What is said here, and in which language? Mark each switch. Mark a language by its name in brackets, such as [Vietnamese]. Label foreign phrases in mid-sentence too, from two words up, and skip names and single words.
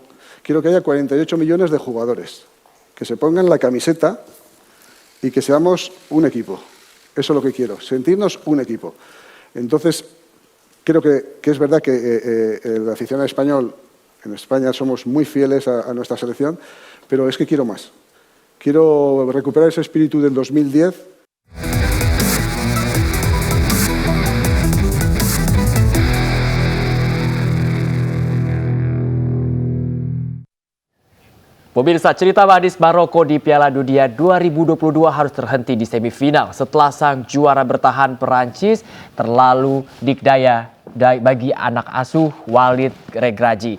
[Spanish] Quiero que haya 48 millones de jugadores, que se pongan la camiseta y que seamos un equipo. Eso es lo que quiero, sentirnos un equipo. Entonces, creo que es verdad que el aficionado español, en España somos muy fieles a nuestra selección, pero es que quiero más. Quiero recuperar ese espíritu del 2010. [Indonesian] Pemirsa, cerita manis Maroko di Piala Dunia 2022 harus terhenti di semifinal setelah sang juara bertahan Perancis terlalu dikdaya bagi anak asuh Walid Regragui.